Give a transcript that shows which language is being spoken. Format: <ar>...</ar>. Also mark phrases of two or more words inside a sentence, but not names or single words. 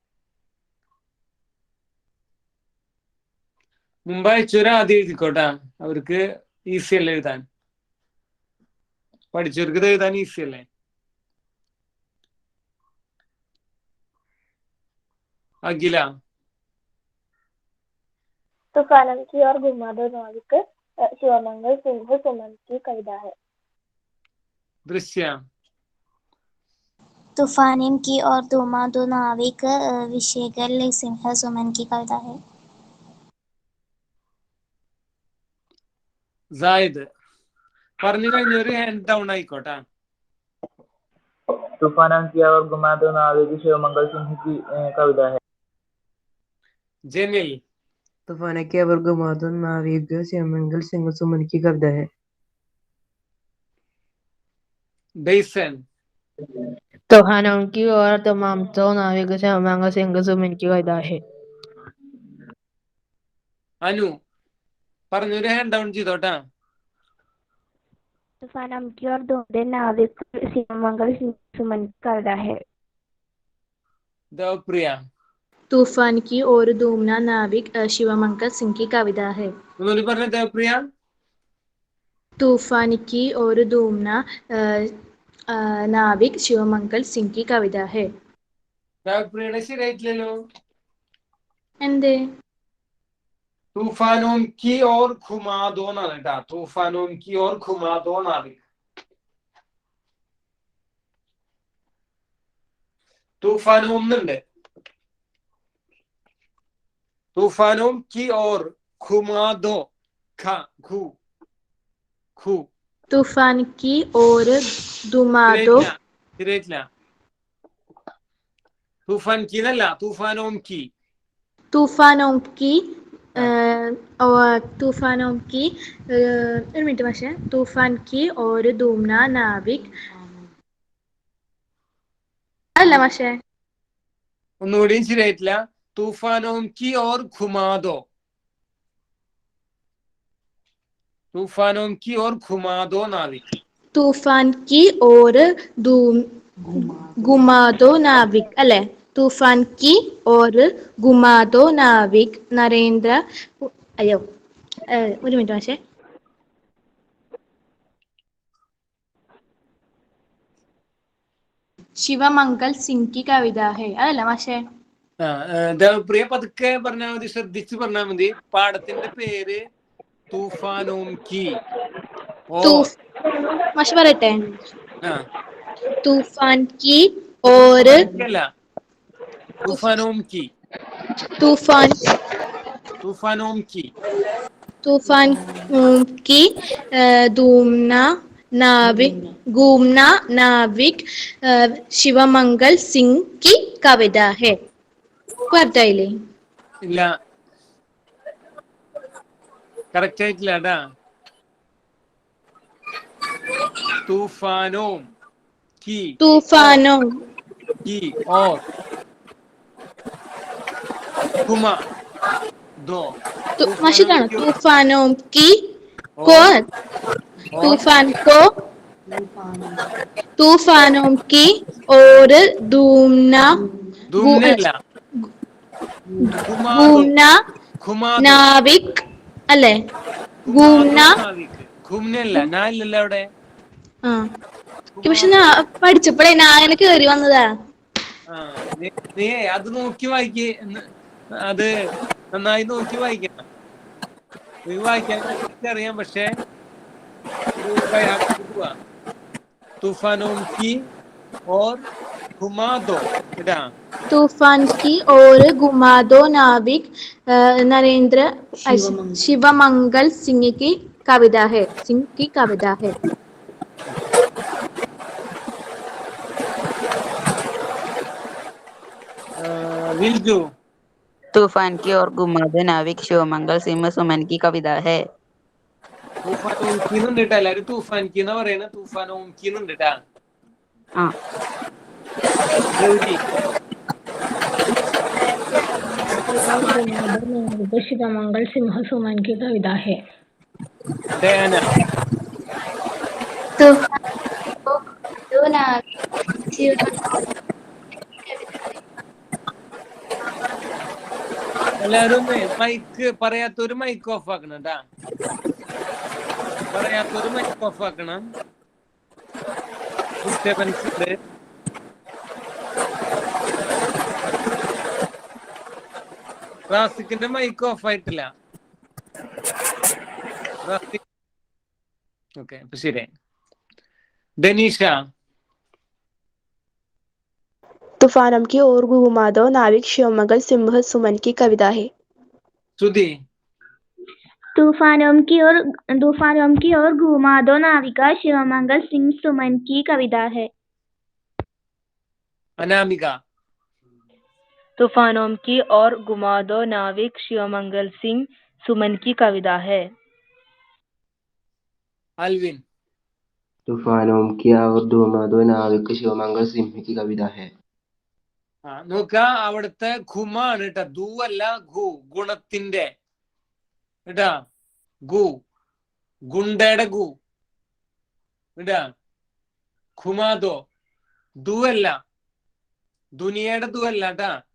<ml>മുമ്പ് അയച്ചവരെ ആദ്യം എഴുതിക്കോട്ടാ. അവർക്ക് ഈസി അല്ലേ എഴുതാൻ. പഠിച്ചവർക്ക് ഇത് എഴുതാൻ ഈസി അല്ലേ. അഖില.</ml> <hi>तूफानों की ओर घुमा दो नाविक शिवमंगल सिंह सुमन की कविता है.</hi> <ml>ദൃശ്യ.</ml> <hi>तूफानों की ओर घुमा दो नाविक विशेखर सिंह सुमन की कविता है.</hi> <ml>സായിദ്. പറഞ്ഞു കഴിഞ്ഞൊരു ഹാൻഡ് ഡൗൺ ആയിക്കോട്ടെ.</ml> <hi>तूफानों की ओर घुमा दो नाविक शिवमंगल सिंह की कविता है.</hi> <ml>ജനിൽ.</ml> <hi>तूफानों की ओर घुमा दो नाविक शिवमंगल सिंह सुमन की कविता है.</hi> <ml>ബൈസൻ.</ml> <hi>तूफानों की ओर तमाम तो नाविक शिवमंगल सिंह सुमन की कविता है.</hi> <ml>അനു. പറഞ്ഞൊരു ഹാൻഡ് ഡൗൺ ചെയ്തോട്ടാ.</ml> <hi>तूफानों की ओर ढूंढे नाविक शिवमंगल सिंह सुमन की कविता है.</hi> <ml>ദേവപ്രിയ.</ml> <hi>तूफान की ओर धूमना नाविक शिवमंगल सिंह की कविता है.</hi> <ml>ഒന്നുകൂടി പറഞ്ഞ ദേവപ്രിയ.</ml> <hi>तूफान की ओर धूमना नाविक शिवमंगल सिंह की कविता है.</hi> <ml>ദേവപ്രിയയുടെ ശരിയായിട്ടില്ലല്ലോ. എന്തേ?</ml> <hi>तूफानों की ओर घुमा दो</hi> <ml>എന്നാണ് കേട്ടാ.</ml> <hi>तूफानों की ओर घुमा दो നാവിക്. तूफान ഒന്നുണ്ട്. तूफानों की ओर घुमा दो ഖു. तूफान की ओर धुमा दो. ശരിയായിട്ടില്ല. तूफान की എന്നല്ല, तूफानों की. तूफानों की तूफानों की</hi> <ml>ഒരു മിനിറ്റ് പക്ഷേ.</ml> <hi>तूफान की ओर धूमना नाविक</hi> <ml>അല്ല പക്ഷേ. ഒന്നുകൂടിയും ശരിയായിട്ടില്ല.</ml> <hi>तूफानों की ओर घुमा दो. तूफानों की ओर घुमा दो नाविक। तूफान की ओर घुमा दो नाविक അല്ലേ? तूफान की ओर घुमा दो नाविक നരേന്ദ്ര</hi> <ml>അയ്യോ ഒരു മിനിറ്റ് മാഷേ.</ml> <hi>ശിവമംഗൽ സിംഗ് की कविता है</hi> <ml>അതല്ല മാഷേ? ദേവപ്രിയ പതുക്കെ പറഞ്ഞാൽ മതി, ശ്രദ്ധിച്ച് പറഞ്ഞാൽ മതി. പാടത്തിന്റെ പേര്</ml> <hi>तूफानों की ओर.</hi> <ml>മാഷ് പറയട്ടെ? ആ,</ml> <hi>तूफान की और അല്ല, तूफानों की, तूफान तूफानों की, तूफान की घूमना नाविक शिवमंगल सिंह की कविता है.</hi> <ml>പറഞ്ഞില്ലേ? ഇല്ല, കറക്റ്റ് ആയിട്ടില്ല കേട്ടാ.</ml> <hi>तूफानों की तूफानों और घुमा दो. മാഷിതാണ് तूफानों की और तूफानों की और घूमना नाविक അല്ലേ?</hi> <ml>घूमने നാലില്ലല്ലോ അവിടെ. പക്ഷെ പഠിച്ചപ്പോഴേ ഞാൻ കേറി വന്നതാ. നീ അത് നോക്കി വായിക്ക്, അത് നന്നായി നോക്കി വായിക്കണം. നീ വായിക്കാൻ അറിയാം, പക്ഷെ</ml> <hi>तूफानों की और घुमा दो. तूफान की और घुमा दो नाविक नरेंद्र शिवमंगल सिंह की कविता है. विल्जू. तूफान की और घुमा दो नाविक शिवमंगल सिंह सुमन की कविता है. तूफानों की</hi> <ml>എന്നുണ്ട് എല്ലാരും</ml> <hi>तूफान की</hi> <ml>എന്ന് പറയുന്നത്.</ml> <hi>तूफानों की</hi> <ml>എന്നുണ്ട് ട്ടാ. ഗൗരി.</ml> <hi>शिवमंगल सिंह सुमन की कविता है.</hi> <ml>ഡയാന. എല്ലാരും മൈക്ക് പറയാത്തൊരു മൈക്ക് ഓഫ് ആക്കണം ട്ടാ. പറയാത്തൊരു മൈക്ക് ഓഫ് ആക്കണം. ഡിസ്റ്റർബൻസ് ഉണ്ട്. റാസിക്കിന്റെ മൈക്ക് ഓഫ് ആയിട്ടില്ല. ഓക്കെ, അപ്പൊ ശരി. ഡെനീഷ.</ml> <hi>तूफानों की ओर घुमा दो नाविक शिवमंगल सिंह सुमन की कविता है. सुधी. तूफानों की ओर घुमा दो नाविका शिवमंगल सिंह सुमन की कविता है. अनामिका. तूफानों की ओर घुमा दो नाविक शिवमंगल सिंह सुमन की कविता है. अल्विन. तूफानों की और घुमा दो नाविक शिवमंगल सिंह की कविता है.</hi> <ml>നോക്ക, അവിടുത്തെ ഘുമ ആണ് കേട്ടാ, ദൂ അല്ല ഗു, ഗുണത്തിന്റെ കേട്ടാ. ഗു ഗുണ്ടയുടെ ഗു കേട്ടാ. ഘുമാദോ ദൂ അല്ല, ദുനിയയുടെ ദൂ അല്ല കേട്ടാ.</ml>